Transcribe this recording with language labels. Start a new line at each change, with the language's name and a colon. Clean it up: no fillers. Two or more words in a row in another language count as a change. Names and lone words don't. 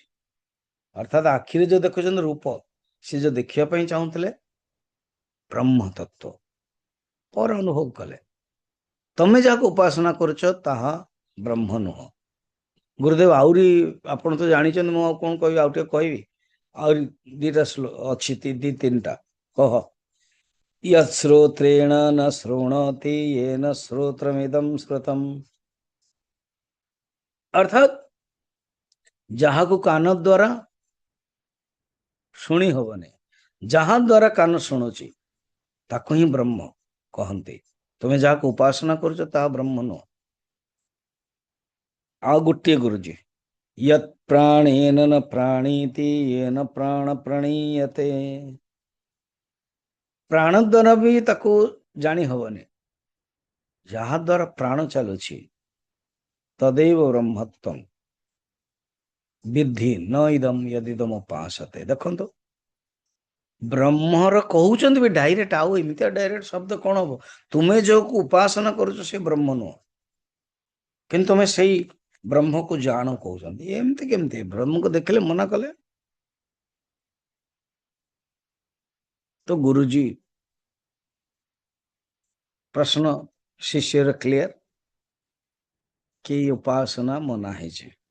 Odia: ଅର୍ଥାତ୍ ଆଖିରେ ଯୋଉ ଦେଖୁଛନ୍ତି ରୂପ, ସେ ଯୋଉ ଦେଖିବା ପାଇଁ ଚାହୁଁଥିଲେ ବ୍ରହ୍ମ ତତ୍ଵ ପରେ ଅନୁଭବ କଲେ। ତମେ ଯାହାକୁ ଉପାସନା କରୁଛ ତାହା ବ୍ରହ୍ମ ନୁହଁ। ଗୁରୁଦେବ ଆହୁରି ଆପଣ ତ ଜାଣିଛନ୍ତି, ମୁଁ ଆଉ କଣ କହିବି, ଆଉ ଟିକେ କହିବି। ଆହୁରି ଦିଟା ଅଛି, ଦି ତିନିଟା କହ।
Sanskrit: यश्रोत्रेण न शृणोति येन श्रोत्रमिदं श्रुतम्।
Odia: ଅର୍ଥାତ୍ ଯାହାକୁ କାନ ଦ୍ୱାରା ଶୁଣି ହବନି, ଯାହା ଦ୍ୱାରା କାନ ଶୁଣୁଛି ତାକୁ ହିଁ ବ୍ରହ୍ମ କହନ୍ତି। ତୁମେ ଯାହାକୁ ଉପାସନା କରୁଛ ତାହା ବ୍ରହ୍ମ ନୁହଁ। ଆଉ ଗୋଟିଏ ଗୁରୁଜୀ,
Sanskrit: यत् प्राणेन न प्राणीति येन प्राण प्रणीयते।
Odia: ପ୍ରାଣ ଦ୍ୱାରା ବି ତାକୁ ଜାଣି ହବନି, ଯାହା ଦ୍ୱାରା ପ୍ରାଣ ଚାଲୁଛି
Sanskrit: ତଦେବ ବ୍ରହ୍ମତ୍ୱମ୍ ବିଦ୍ଧି ନ ଇଦମ୍ यदिदम् उपासते।
Odia: ଦେଖନ୍ତୁ ବ୍ରହ୍ମର କହୁଛନ୍ତି ବି ଡାଇରେକ୍ଟ, ଆଉ ଏମିତିଆ ଡାଇରେକ୍ଟ ଶବ୍ଦ କଣ ହବ? ତୁମେ ଯୋଉକୁ ଉପାସନା କରୁଛ ସେ ବ୍ରହ୍ମ ନୁହଁ, କିନ୍ତୁ ତୁମେ ସେଇ ବ୍ରହ୍ମକୁ ଜାଣ କହୁଛନ୍ତି। ଏମିତି କେମିତି? ବ୍ରହ୍ମକୁ ଦେଖିଲେ ମନା କଲେ ତ ଗୁରୁଜୀ ପ୍ରଶ୍ନ ଶିଷ୍ୟର କ୍ଲିୟର କି ଉପାସନା ମନା ହେଇଛି।